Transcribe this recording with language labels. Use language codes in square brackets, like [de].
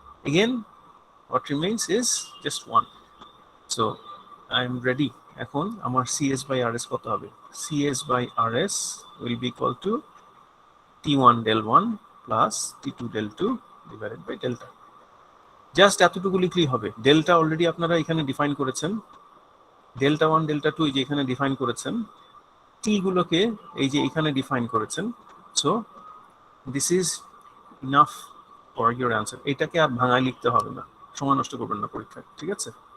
[en] Again what remains is just 1. So I am ready. [bn] এখন আমার CS by RS কত হবে? [en] CS by RS will be equal to T1 del 1 plus T2 del 2 divided by delta. [bn] Just এতটুকু লিখলেই হবে। Delta already আপনারা এখানে define করেছেন, ডেল্টা 1 ডেল্টা 2 এই যে এখানে ডিফাইন করেছেন, টি গুলোকে এই যে এখানে ডিফাইন করেছেন। [en] So this is enough for your answer. [bn] এটাকে আর ভাঙায় লিখতে হবে না, সময় নষ্ট করবেন না পরীক্ষায়, ঠিক আছে?